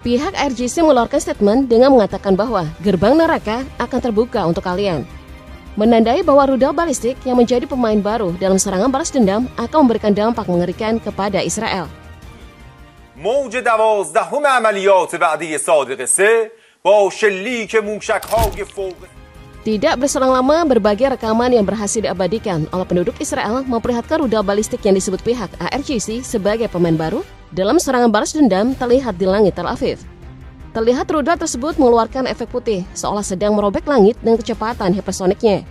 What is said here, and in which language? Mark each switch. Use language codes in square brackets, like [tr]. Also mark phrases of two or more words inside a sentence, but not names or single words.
[id] Pihak IRGC mengeluarkan statement dengan mengatakan bahwa gerbang neraka akan terbuka untuk kalian. Menandai bahwa rudal balistik yang menjadi pemain baru dalam serangan balas dendam akan memberikan dampak mengerikan kepada Israel. [fa] موج 12 عملیات بعدی صادق 3 با شلیک موشک‌های فوق. [id] Tidak berselang lama, berbagai rekaman yang berhasil diabadikan oleh penduduk Israel memperlihatkan rudal balistik yang disebut pihak IRGC sebagai pemain baru dalam serangan balas dendam terlihat di langit Tel Aviv. Terlihat rudal tersebut mengeluarkan efek putih seolah sedang merobek langit dengan kecepatan hipersoniknya.